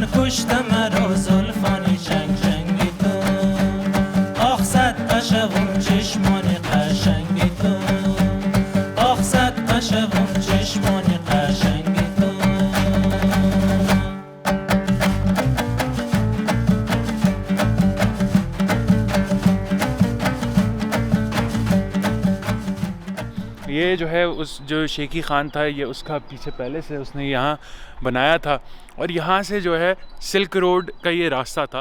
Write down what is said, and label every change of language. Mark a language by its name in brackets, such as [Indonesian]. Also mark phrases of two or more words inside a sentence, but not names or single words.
[Persian] پشت مرا زلفان جنگ جنگی تو آخ صد عشقم چشمان قشنگی تو آخ صد عشقم چشمان قشنگی تو [Hindi] ये जो है उस जो शेखी ख़ान था ये उसका पीछे पहले से उसने यहाँ बनाया था और यहाँ से जो है सिल्क रोड का ये रास्ता था।